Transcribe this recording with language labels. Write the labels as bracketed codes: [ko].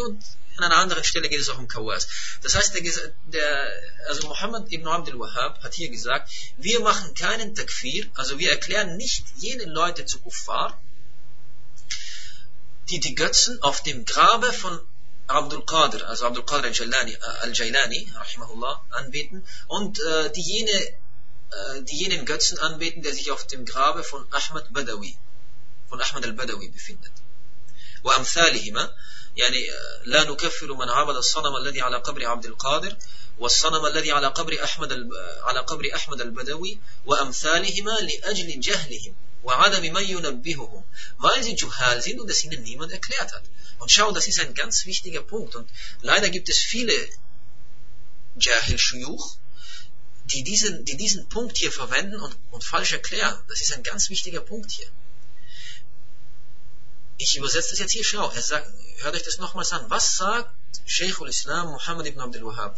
[de] Und an einer anderen Stelle geht es auch um Kawaz. Das heißt, also Muhammad ibn Abdul Wahhab hat hier gesagt, wir machen keinen Takfir, also wir erklären nicht jene Leute zu Kuffar, die Götzen auf dem Grabe von Abdul Qadir, also Abdul Qadir al-Jailani, rahimahullah, anbeten, und diejenigen Götzen anbeten, der sich auf dem Grabe von Ahmad al-Badawi befindet. [ar] وأمثالهما يعني لا نكفر من عبد الصنم الذي على قبر عبد القادر والصنم الذي على قبر أحمد البدوي وأمثالهما لأجل جهلهم وعدم من ينبههم [de] weil sie zu hell sind und es ihnen niemand erklärt hat. Und schau, das ist ein ganz wichtiger Punkt. Und leider gibt es viele Jahil-Schuyuch, die diesen Punkt hier verwenden und falsch erklären. Das ist ein ganz wichtiger Punkt hier. Ich übersetze das jetzt hier, schau, er sagt, hört euch das nochmals an. Was sagt Sheikh al-Islam Muhammad ibn Abdul Wahhab?